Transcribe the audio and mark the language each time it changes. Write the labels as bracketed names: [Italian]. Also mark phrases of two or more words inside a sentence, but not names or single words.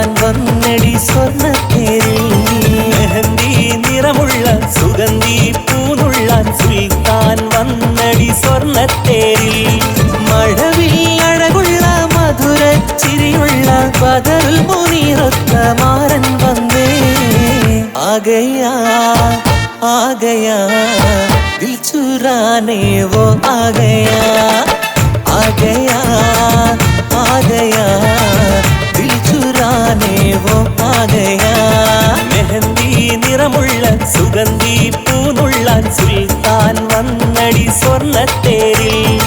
[Malayalam] വന്നടി സ്വർണ്ണത്തേരിൽ മെഹന്തി നിറമുള്ള സുഗന്ധി പൂനുള്ളാൻ സുൽത്താൻ വന്നടി സ്വർണ്ണത്തേരിൽ മഴവിൽ അഴകുള്ള മധുരച്ചിരിയുള്ള ബദറുൽ മുനീറൊത്ത മാരൻ വന്നേ ആഗയാ [Hindi] दिल चुराने वो आ गया दिल चुराने वो आ गया मेहंदी [Malayalam] നിറമുള്ള സുഗന്ധി പൂനുള്ളാൻ സുൽത്താൻ വന്നടി സ്വർണ്ണത്തേരിൽ